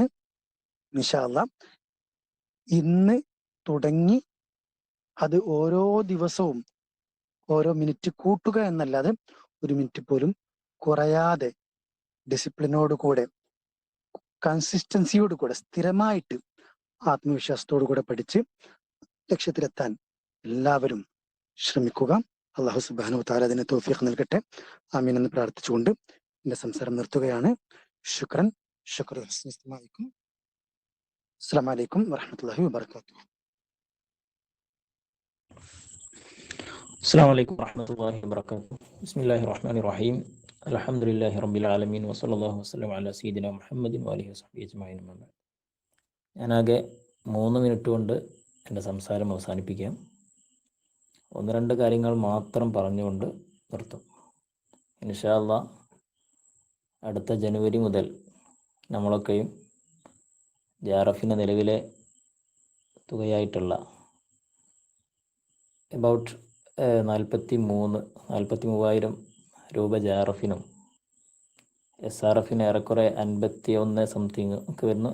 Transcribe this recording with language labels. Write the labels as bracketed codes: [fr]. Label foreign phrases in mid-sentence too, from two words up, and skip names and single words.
[ar] إن شاء الله [ml] ഇന്ന് തുടങ്ങി അത് ഓരോ ദിവസവും ഓരോ മിനിറ്റ് കൂട്ടുക എന്നല്ലാതെ ഒരു മിനിറ്റ് പോലും കുറയാതെ ഡിസിപ്ലിനോടുകൂടെ, കൺസിസ്റ്റൻസിയോടുകൂടെ, സ്ഥിരമായിട്ട് ആത്മവിശ്വാസത്തോടുകൂടെ പഠിച്ച് ലക്ഷ്യത്തിലെത്താൻ എല്ലാവരും ശ്രമിക്കുക. [ar] الله سبحانه وتعالى [ml] അതിന് തൗഫീഖ് നൽകട്ടെ. ആമീൻ എന്ന് പ്രാർത്ഥിച്ചുകൊണ്ട് എന്റെ സംസാരം നിർത്തുകയാണ്. [ar] شكراً. شكر حسن استماعكم. السلام عليكم ورحمة الله وبركاته. السلام عليكم ورحمة الله وبركاته. بسم الله الرحمن الرحيم. الحمد لله رب العالمين وصلى الله وسلم على سيدنا محمد وآله وصحبه أجمعين. [ml] ഞാനാകെ 3 മിനിറ്റ് കൊണ്ട് എൻ്റെ സംസാരം അവസാനിപ്പിക്കാം. 1-2 കാര്യങ്ങൾ മാത്രം പറഞ്ഞുകൊണ്ട് നിർത്തും. [ar] إن شاء الله [ml] അടുത്ത ജനുവരി മുതൽ നമ്മളൊക്കെയും ജാറഫിൻ്റെ നിലവിലെ തുകയായിട്ടുള്ള എബൌട്ട് 43,000 രൂപ ജാറഫിനും SRFിന് ഏറെക്കുറെ 51 സംതിങ് ഒക്കെ വരുന്നു.